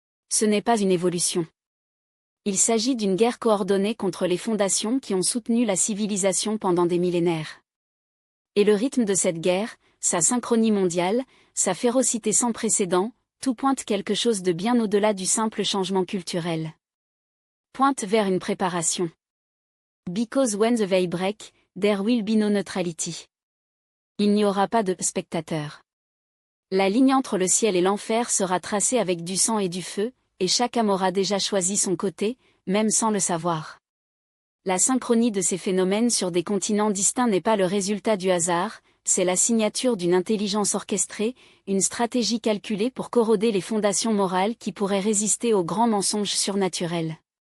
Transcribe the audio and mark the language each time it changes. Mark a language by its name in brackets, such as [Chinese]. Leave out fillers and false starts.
[French] Ce n'est pas une évolution. Il s'agit d'une guerre coordonnée contre les fondations qui ont soutenu la civilisation pendant des millénaires. Et le rythme de cette guerre, sa synchronie mondiale, sa férocité sans précédent, tout pointe quelque chose de bien au-delà du simple changement culturel. Pointe vers une préparation. [English] Because when the veil break, there will be no neutrality. [French] Il n'y aura pas de spectateur. La ligne entre le ciel et l'enfer sera tracée avec du sang et du feu, et chaque âme aura déjà choisi son côté, même sans le savoir. La synchronie de ces phénomènes sur des continents distincts n'est pas le résultat du hasard, c'est la signature d'une intelligence orchestrée, une stratégie calculée pour corroder les fondations morales qui pourraient résister aux grands mensonges surnaturels.